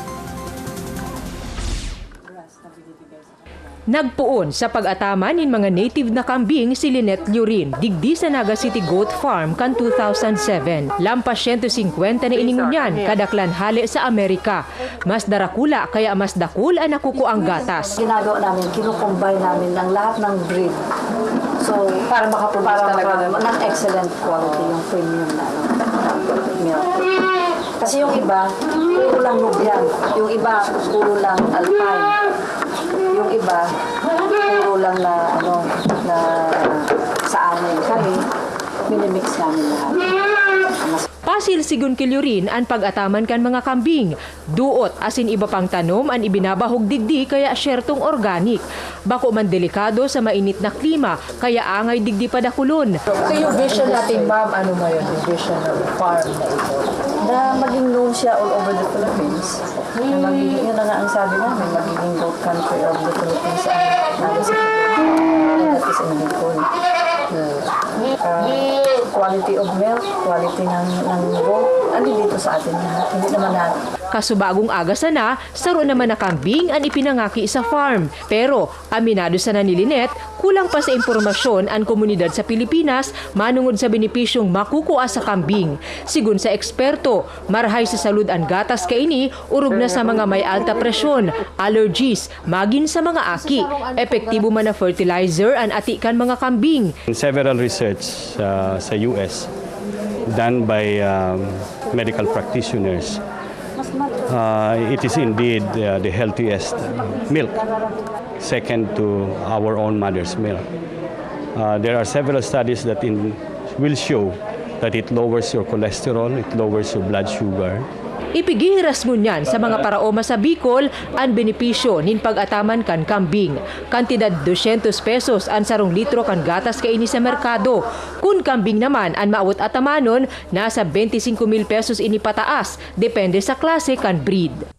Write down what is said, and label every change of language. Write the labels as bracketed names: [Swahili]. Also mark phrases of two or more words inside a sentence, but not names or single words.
[Bikol] Nagpuon sa pag-ataman ng mga native na kambing si Lynette Lurin, digdi sa Naga City Goat Farm kan 2007. Lampas 150 na iningunyan, kadaklan hali sa Amerika. Mas darakula kaya mas dakul ang nakuko ang gatas. [Filipino] Ginagawa namin, kinukombine namin ng lahat ng breed. So, para makaproduce talaga ng [English] excellent quality [Filipino] yung premium na milk. Kasi yung iba, puro lang Nubian. Yung iba, puro lang Alpine. Yung iba, puro lang na sa amin. Kami, minimix namin lahat. [Bikol] Pasil sigun kilurin ang pag-ataman kan mga kambing. Duot asin iba pang tanom ang ibinabahog digdi kaya syertong organic. Bako man delikado sa mainit na klima kaya angay digdi padakulon. [Filipino] So yung vision natin, ma'am, ano mo yung vision ng farm na ito? Na maging known siya [English] all over the Philippines. [Filipino] Na magiging, yun na nga ang sabi namin, magiging [English] goat country of the Philippines. And that is in Bicol. quality of milk, quality ng goat, [Filipino] ano dito sa atin lahat. Hindi naman lahat. [Bikol] Kasubagong aga sana, saro naman na kambing ang ipinangaki sa farm. Pero aminado sana ni Lynette, kulang pa sa impormasyon ang komunidad sa Pilipinas manungod sa benepisyong makukuha sa kambing. Sigun sa eksperto, marahay sa salud ang gatas kaini, urog na sa mga may alta presyon, allergies, magin sa mga aki. Epektibo man na fertilizer ang atikan mga kambing. [English] Several research sa US done by medical practitioners. It is indeed the healthiest milk, second to our own mother's milk. There are several studies that will show that it lowers your cholesterol, it lowers your blood sugar. [Bikol] Ipigihiras ngunyan sa mga paraoma sa Bicol ang benepisyo nin pag-ataman kan kambing. Kantidad 200 pesos ang sarong litro kan gatas kaini sa merkado. Kung kambing naman ang maawat atamanon, nasa 25,000 pesos ini pataas, depende sa klase kan breed.